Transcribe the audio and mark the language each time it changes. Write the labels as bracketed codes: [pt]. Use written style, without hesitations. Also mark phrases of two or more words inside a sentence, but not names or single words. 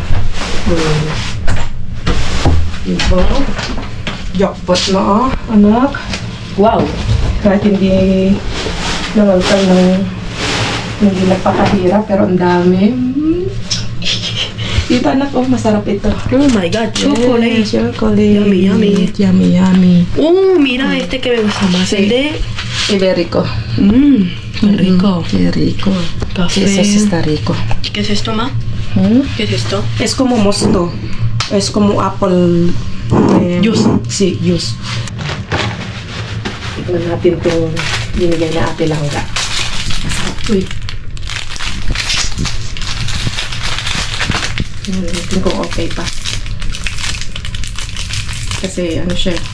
[tl] Diba? Jackpot na, anak. Wow! Kahit hindi nangalkal ng hindi nagpakahirap, pero ang dami. Dito, anak, masarap ito. [en] Oh my god, chocolate. Chocolate. Yummy, yummy. Yummy, yummy. [es] Mira, este que me gusta más. El de Iberico. qué rico. Qué rico. Café. Eso sí está rico. ¿Qué es esto, ma? ¿Qué es esto? Es como mosto. Es como apple. Juice. Sí, juice. [tl] Tignan natin itong binigay na ate langga. Uy. Tingnan kung okay pa. Kasi ano siya.